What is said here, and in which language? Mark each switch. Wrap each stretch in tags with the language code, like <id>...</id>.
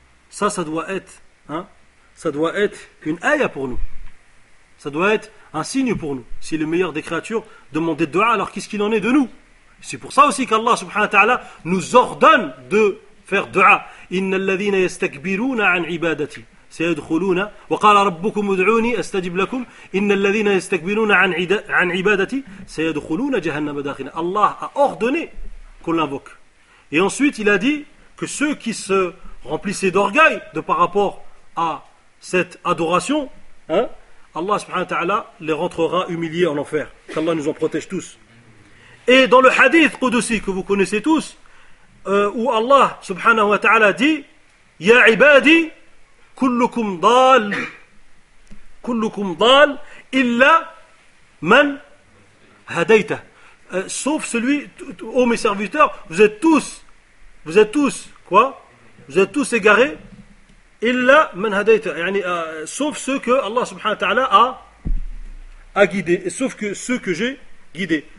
<fr>Ça doit être, hein, ça doit être une ayah pour nous. Ça doit être un signe pour nous. S'il est le meilleur des créatures, demander dua, alors qu'est-ce qu'il en est de nous? C'est pour ça aussi qu'Allah subhanahu wa ta'ala nous ordonne de faire dua.</fr> <ar>Inna alladhina yastakbiruna an ibadati. سيدخلون وقال ربكم ادعوني استجب لكم ان الذين يستكبرون عن عبادتي سيدخلون جهنم داخلا.</ar> <fr>الله a ordonné qu'on l'invoque. Et ensuite il a dit que ceux qui se remplissaient d'orgueil de par rapport à cette adoration, hein, Allah subhanahu wa ta'ala les rentrera humiliés en enfer. Qu'Allah nous en protège tous. Et dans le hadith qudsi que vous connaissez tous, où Allah subhanahu wa ta'ala dit</fr> <ar>ya ibadi كلكم ضال كلكم ضال الا من هديته,</ar> <fr>sauf celui, ô mes serviteurs, vous êtes tous quoi, vous êtes tous égarés,</fr> <ar>الا من هديته,</ar> <fr>يعني sauf ceux que Allah subhanahu wa ta'ala a guidé, et sauf que ceux que j'ai guidé.</fr>